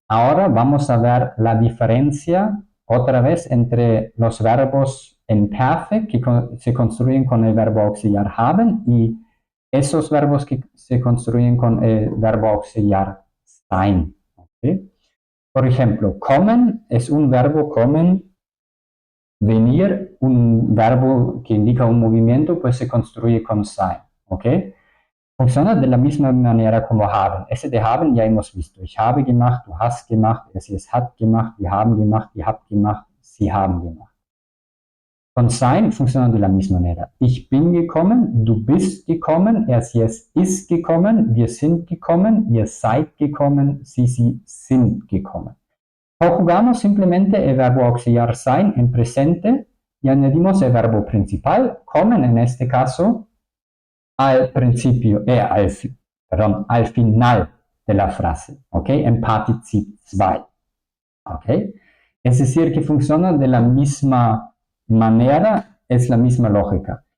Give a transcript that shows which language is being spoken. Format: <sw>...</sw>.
<es>Ahora vamos a ver la diferencia otra vez entre los verbos en perfect que se construyen con el verbo auxiliar haben y esos verbos que se construyen con el verbo auxiliar sein. ¿Okay? Por ejemplo, kommen es un verbo kommen, venir, un verbo que indica un movimiento, pues se construye con sein. ¿Ok? Funciona de la misma manera como haben. Ese de haben ya hemos visto.</es> <de>Ich habe gemacht, du hast gemacht, es hat gemacht, wir haben gemacht, ihr habt gemacht, sie haben gemacht.</de> <es>Con sein funciona de la misma manera.</es> <de>Ich bin gekommen, du bist gekommen, sie es ist gekommen, wir sind gekommen, ihr seid gekommen, sie sind gekommen.</de> <es>Conjugamos simplemente el verbo auxiliar sein en presente y añadimos el verbo principal, kommen en este caso, al principio, al final de la frase, ¿ok? En Partizip 2, ¿ok? Es decir, que funciona de la misma manera, es la misma lógica.</es>